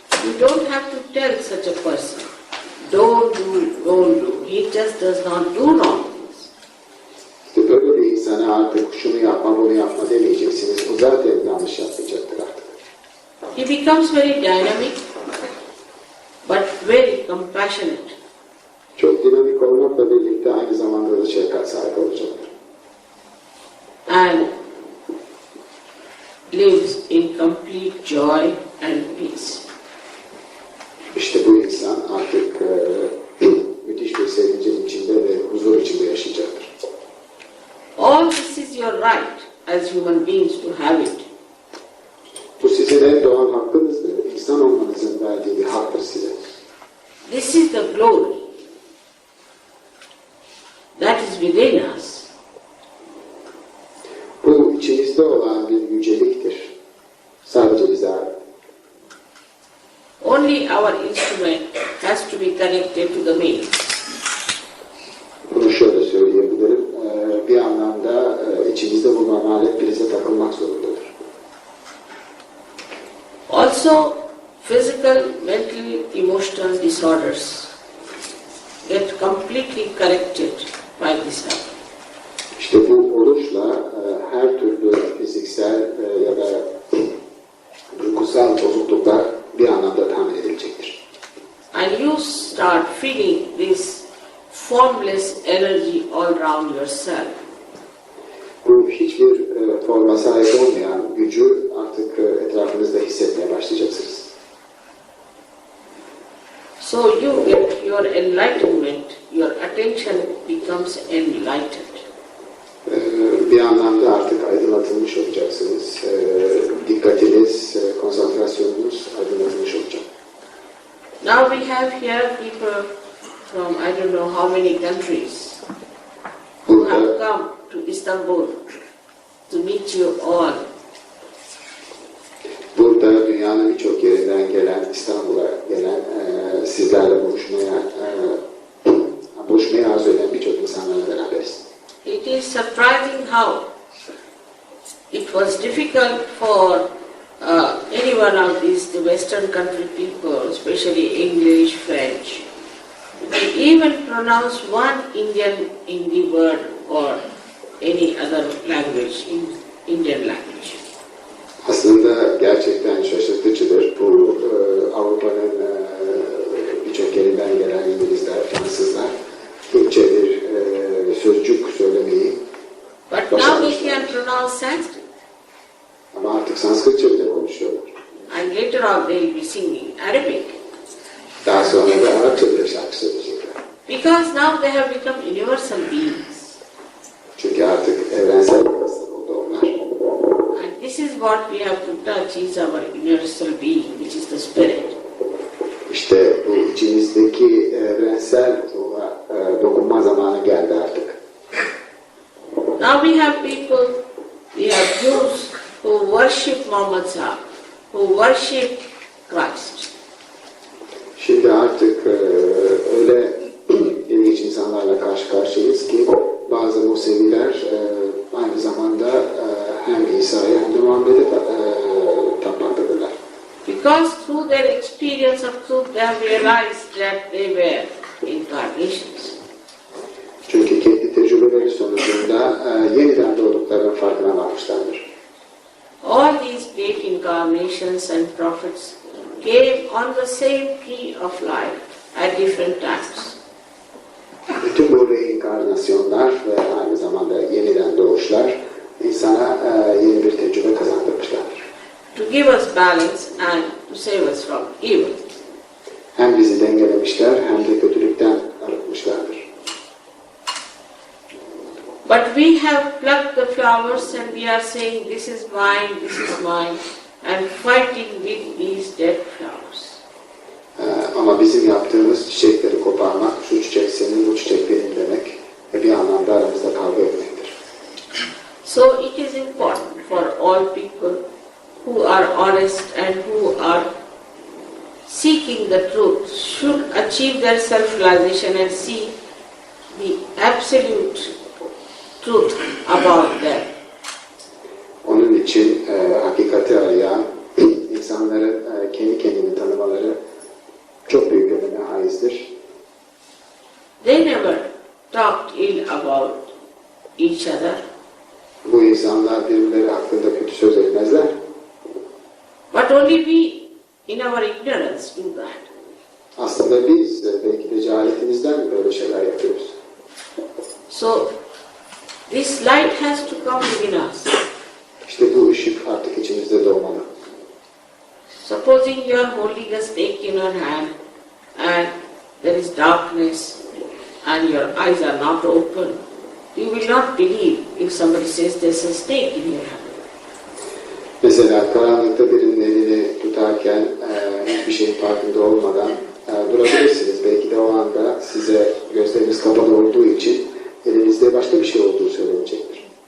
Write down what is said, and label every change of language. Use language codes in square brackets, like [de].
[en] You don't have to tell such a person, don't do. He just does not do wrong things. [tr] İşte böyle bir insana artık şunu yapma, bunu yapma demeyeceksiniz. O zaten yanlış yapmayacaktır artık. [en] He becomes very dynamic, but very compassionate. [tr] Çok dinamik olmakla birlikte aynı zamanda da şefkat sahibi olacaktır. [en] And lives in complete joy and peace. [tr] İşte bu insan artık müthiş bir sevincin içinde ve huzur içinde yaşayacaktır. [en] All this is your right as human beings to have it. [tr] Bu sizin en doğal hakkınızdır. İnsan olmanızın verdiği bir haktır size. [en] This is the glory that is within us. [tr] Bu içimizde olan bir yüceliktir. Sadece bize ait. [en] Only our instrument has to be connected to the main. [tr] Bunu şöyle söyleyebilirim. Bir anlamda içimizde bulunan alet prize takılmak zorundadır. [en] Also, physical, mental, emotional disorders get completely corrected by this act. [tr] İşte bu oruçla her türlü fiziksel ya da duygusal bozukluklar bir anlamda tahmin edilecektir. [en] And you start feeling this formless energy all around yourself. [tr] Bu hiçbir forma sahip olmayan gücü artık etrafınızda hissetmeye başlayacaksınız. [en] So you get your enlightenment, your attention becomes enlightened. [tr] Bir anlamda artık aydınlatılmış olacaksınız. Dikkatiniz, konsantrasyonunuz aydınlatılmış olacak. [en] Now we have here people from I don't know how many countries who have come to Istanbul to meet you all. [tr] Burada dünyanın birçok yerinden gelen, İstanbul'a gelen, sizlerle buluşmaya arzu eden birçok insanlarla beraberiz. [en] It is surprising how it was difficult for any one of these the Western country people, especially English, French, to even pronounce one Hindi word or any other language, Indian language. [tr] Aslında gerçekten şaşırtıcıdır. Bu Avrupa'nın birçok yerinden gelen İngilizler, Fransızlar Türkçe bir sözcük söylemeyi [en] But now they can pronounce Sanskrit. [tr] Ama artık Sanskritçe bile konuşuyorlar. [en] And later on they will be singing Arabic. [tr] Daha sonra da Arapça bile şarkı söyleyecekler. [en] Because now they have become universal beings. [tr] Çünkü artık evrensel bir insan oldu onlar. [en] And this is what we have to touch is our universal being, which is the spirit. [tr] İşte bu içimizdeki evrensel ruha dokunma zamanı geldi artık. [en] Now we have people, we have Jews who worship Muhammad Sahib, who worship Christ. [tr] Şimdi artık öyle ilginç insanlarla karşı karşıyayız ki bazı Museviler aynı zamanda hem İsa'ya hem de Muhammed'e tapmaktadırlar. [en] Because through their experience of truth they have realized that they were incarnations. [tr] Çünkü kendi tecrübeleri sonucunda yeniden doğduklarının farkına varmışlardır. [en] All these great incarnations and prophets came on the same tree of life at different times. [tr] Bütün bu reinkarnasyonlar ve aynı zamanda yeniden doğuşlar insana yeni bir tecrübe kazandırmışlardır. [en] To give us balance and to save us from evil. [tr] Hem bizi dengelemişler hem de kötülükten arıtmışlardır. [en] But we have plucked the flowers and we are saying this is mine, and fighting with these dead flowers. [tr] Ama bizim yaptığımız çiçekleri koparmak, şu çiçek senin, bu çiçek benim demek ve bir anlamda aramızda kavga etmektir. [en] So it is important for all people who are honest and who are seeking the truth should achieve their self-realization and see the absolute truth about them. [tr] Onun için hakikati arayan insanların kendi kendini tanımaları çok büyük öneme haizdir. [en] They never talked ill about each other. [tr] Bu insanlar birbirleri hakkında kötü söz etmezler. [en] But only we, in our ignorance, do that. [tr] Aslında biz belki de cehaletimizden böyle şeyler yapıyoruz. [en] So, this light has to come within us. [tr] İşte bu ışık artık içimizde doğmalı. [en] Supposing you are holding a snake in your hand and there is darkness and your eyes are not open, you will not believe if somebody says there's a snake in your hand. [tr] Mesela karanlıkta birinin elini tutarken hiçbir şeyin farkında olmadan durabilirsiniz. Belki de o anda size gözleriniz kapalı olduğu için elinizde başka bir şey olduğu söylenecektir.